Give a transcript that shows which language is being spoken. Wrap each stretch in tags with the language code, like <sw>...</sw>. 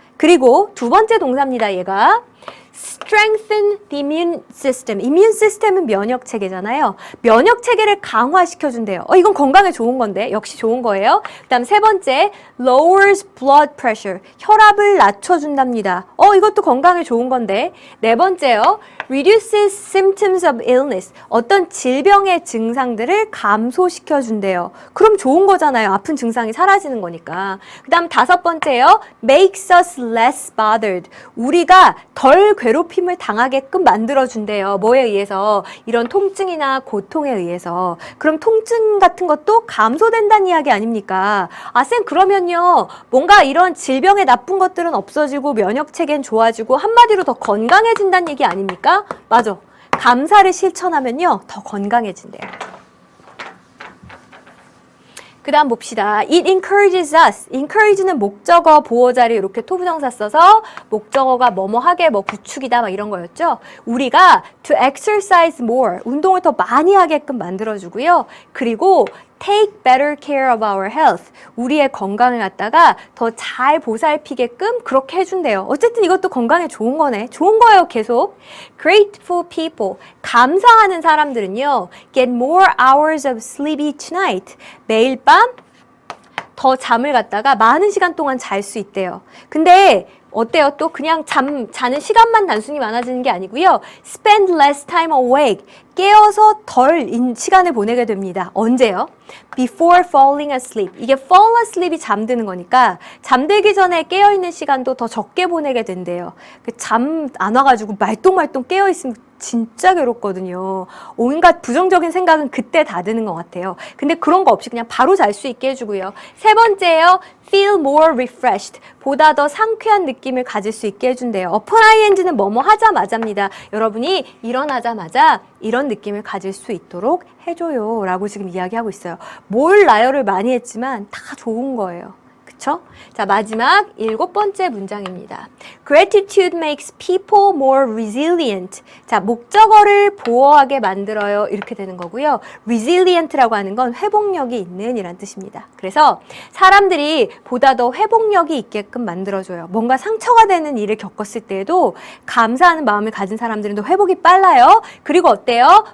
<ko>그리고 두 번째 동사입니다. 얘가</ko> <en>strengthen the immune system.</en> <ko>immune system은 면역 체계잖아요. 면역 체계를 강화시켜준대요. 이건 건강에 좋은 건데 역시 좋은 거예요. 그다음 세 번째</ko> <en>lowers blood pressure.</en> <ko>혈압을 낮춰준답니다. 이것도 건강에 좋은 건데. 네 번째요.</ko> <en>reduces symptoms of illness.</en> <ko>어떤 질병의 증상들을 감소시켜준대요. 그럼 좋은 거잖아요. 아픈 증상이 사라지는 거니까. 그다음 다섯 번째요.</ko> <en>makes us less bothered.</en> <ko>우리가 덜 괴롭힘을 당하게끔 만들어준대요. 뭐에 의해서? 이런 통증이나 고통에 의해서. 그럼 통증 같은 것도 감소된다는 이야기 아닙니까? 아, 쌤, 그러면요. 뭔가 이런 질병의 나쁜 것들은 없어지고 면역체계는 좋아지고 한마디로 더 건강해진다는 얘기 아닙니까? 맞아. 감사를 실천하면요. 더 건강해진대요. 그 다음 봅시다.</ko> <en>It encourages us.</en> <ko>encourage는 목적어, 보어자리 이렇게 토부정사 써서 목적어가 뭐뭐 하게 뭐 구축이다 막 이런 거였죠. 우리가</ko> <en>to exercise more.</en> <ko>운동을 더 많이 하게끔 만들어주고요. 그리고</ko> <en>take better care of our health.</en> <ko>우리의 건강을 갖다가 더 잘 보살피게끔 그렇게 해준대요. 어쨌든 이것도 건강에 좋은 거네. 좋은 거예요, 계속.</ko> <en>Grateful people.</en> <ko>감사하는 사람들은요.</ko> <en>Get more hours of sleep each night.</en> <ko>매일 밤 더 잠을 갖다가 많은 시간 동안 잘 수 있대요. 근데 어때요? 또 그냥 자는 시간만 단순히 많아지는 게 아니고요.</ko> <en>Spend less time awake.</en> <ko>깨어서 덜 시간을 보내게 됩니다. 언제요?</ko> <en>Before falling asleep.</en> <ko>이게 fall asleep이 잠드는 거니까 잠들기 전에 깨어있는 시간도 더 적게 보내게 된대요. 잠 안 와가지고 말똥말똥 깨어있으면 진짜 괴롭거든요. 온갖 부정적인 생각은 그때 다 드는 것 같아요. 근데 그런 거 없이 그냥 바로 잘 수 있게 해주고요. 세 번째요.</ko> <en>Feel more refreshed.</en> <ko>보다 더 상쾌한 느낌을 가질 수 있게 해준대요. upon ing는 뭐뭐 하자마자입니다. 여러분이 일어나자마자 이런 느낌을 가질 수 있도록 해줘요. 라고 지금 이야기하고 있어요. 뭘 나열을 많이 했지만 다 좋은 거예요. 그쵸? 자, 마지막 7번째 문장입니다.</ko> <en>Gratitude makes people more resilient.</en> <ko>자, 목적어를 보호하게 만들어요. 이렇게 되는 거고요. resilient라고 하는 건 회복력이 있는 이란 뜻입니다. 그래서 사람들이 보다 더 회복력이 있게끔 만들어줘요. 뭔가 상처가 되는 일을 겪었을 때에도 감사하는 마음을 가진 사람들은 더 회복이 빨라요. 그리고 어때요?</ko>